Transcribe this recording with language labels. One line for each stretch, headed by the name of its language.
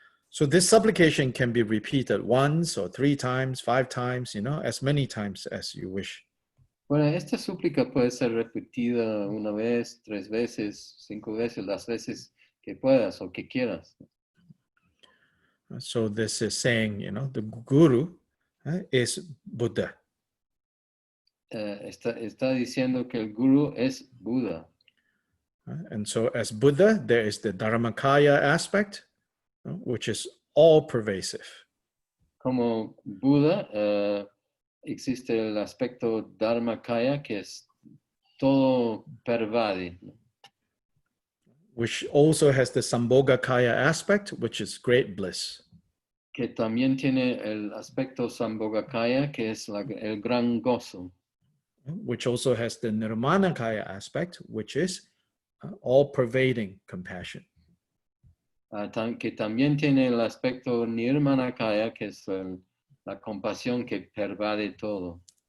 English: So this supplication can be repeated once or 3 times, 5 times, as many times as you wish.
Spanish: Bueno, esta súplica puede ser repetida 1 vez, 3 veces, 5 veces, las veces que puedas o que quieras.
English: So this is saying, the Guru is Buddha.
Spanish: Está diciendo que el Guru es Buda.
English: And so as Buddha, there is the Dharmakaya aspect, which is all pervasive.
Spanish: Como Buda, existe el aspecto Dharmakaya que es todo pervade.
English: Which also has the Sambhogakaya aspect, which is great bliss.
Spanish: Que también tiene el aspecto Sambhogakaya, que es el gran gozo.
English: Which also has the Nirmanakaya aspect, which is all-pervading compassion.
Spanish: Que también tiene el aspecto Nirmanakaya, que es la compasión que pervade todo.